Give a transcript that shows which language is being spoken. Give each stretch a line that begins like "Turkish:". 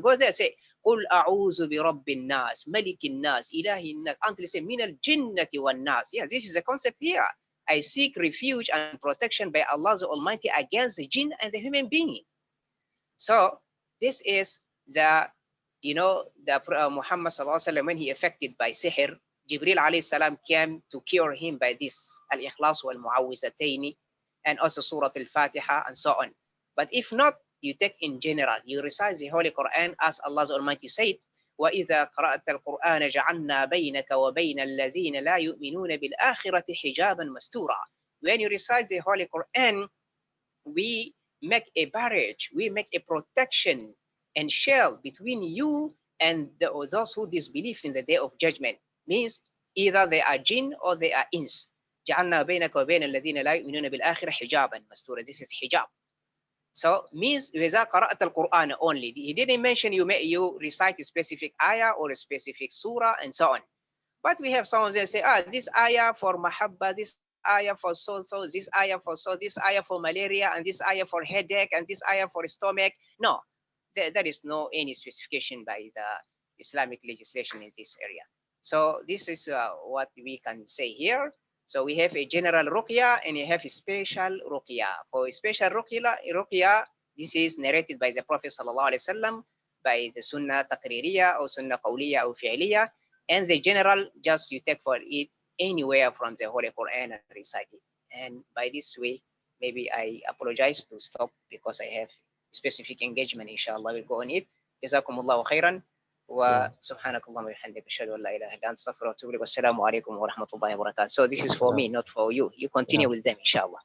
English: Go there, say,
Arabic: قُلْ أَعُوذُ بِرَبِّ النَّاسِ مَلِكِ النَّاسِ إِلَهِ النَّاسِ,
English: until say,
Arabic: مِنَ الْجِنَّةِ وَالنَّاسِ.
English: Yeah, this is the concept here. I seek refuge and protection by Allah the Almighty against the jinn and the human being. So this is the Muhammad sallallahu alaihi wasallam, when he affected by sihr, Jibril alayhi salam came to cure him by this al-ikhlas wal mu'awwizatayn and also Surah al-Fatiha and so on. But if not, you take in general, you recite the Holy Quran as Allah Almighty said,
Arabic: وَإِذَا قَرَأْتَ الْقُرْآنَ جَعَلْنَا بَيْنَكَ وَبَيْنَ الَّذِينَ لَا يُؤْمِنُونَ بِالْآخِرَةِ حِجَابًا مَسْتُورًا.
English: When you recite the Holy Quran, we make a barrier, we make a protection and shield between you and those who disbelieve in the day of judgment. Means either they are jinn or they are ins.
Arabic: جعلنا بينك وبين الذين لا يؤمنون بالآخرة حجابا مستورا.
English: This is hijab. So means
Arabic: إذا قرأت القرآن
English: only. He didn't mention you recite a specific ayah or a specific surah and so on. But we have some of them say, this ayah for mahabba, this ayah for so, this ayah for so, this ayah for malaria, and this ayah for headache, and this ayah for stomach. No, there is no any specification by the Islamic legislation in this area. So this is what we can say here. So we have a general ruqya and you have a special ruqya. For a special ruqya, this is narrated by the Prophet sallallahu alaihi wasallam, by the sunnah taqririya or sunnah qawliya or fi'liya. And the general, just you take for it anywhere from the Holy Quran and recite it. And by this way, maybe I apologize to stop because I have specific engagement. Inshallah, we'll go on it. Jazakumullahu khairan.
Arabic: وسبحانك اللهم وبحمدك اشهد ان لا اله الا انت استغفرك واتوب اليك والسلام عليكم ورحمه الله وبركاته.
English: So this is for me, not for you. You continue with them inshallah.